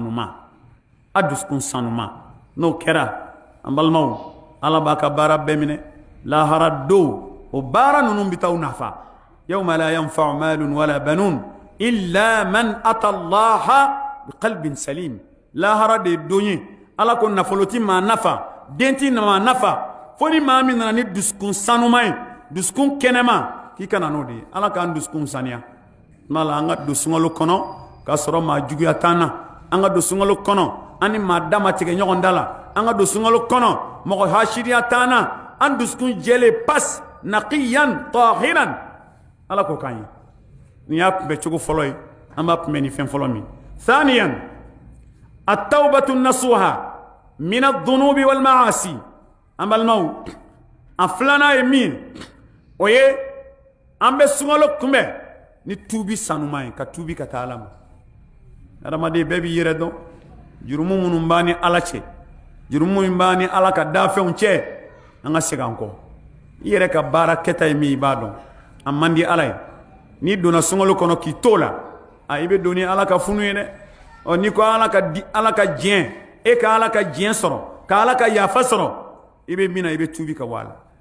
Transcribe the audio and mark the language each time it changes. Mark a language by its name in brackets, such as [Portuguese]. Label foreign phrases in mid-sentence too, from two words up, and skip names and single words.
[Bambara] sanuma n'o kɛra an balimaw ala b'a ka baara bɛɛ minɛ lahara don o baara ninnu bɛ t'aw nafa [Arabic] يوم لا ينفع مال ولا بنون إلا من أتى الله بقلب سليم [Bambara] lahara de don ye ala ko nafolo ti maa nafa den ti maa nafa fo ni maa min nana ni dusukun sanuma ye dusukun kɛnɛma k'i kana n'o de ye ala k'an dusukun saniya mala an ka don sunkalo kɔnɔ k'a sɔrɔ maa juguya t'an na an ka don sunkalo kɔnɔ an ni maa dama tigɛ ɲɔgɔn da la an ka don sunkalo kɔnɔ mɔgɔ hasiriya t'an na an dusukun jɛlen pas [Arabic] نقيا طاهرا [Bambara] ala ko k'an ye nin y'a kunbɛ cogo fɔlɔ ye an b'a kunbɛ ni fɛn fɔlɔ min [Arabic] ثانيا التوبة النصوح من الذنوب والمعاصي [Bambara] an balimaw a filanan ye min o ye an bɛ sunkalo kunbɛn ni tuubi sanuma ye ka tuubi ka taa ala ma adamaden bɛɛ b'i yɛrɛ dɔn jurumu minnu b'an ni ala cɛ jurumu min b'an ni ala ka dafɛnw cɛ an ka segin an kɔ i yɛrɛ ka baara kɛta ye min i b'a dɔn a man di ala ye n'i donna sunkalo kɔnɔ k'i t'o la i bɛ don ni ala ka funu ye dɛ n'i ko ala ka diɲɛ e ka ala ka diɲɛ sɔrɔ ka ala ka yafa sɔrɔ i bɛ min na i bɛ tuubi ka bɔ a la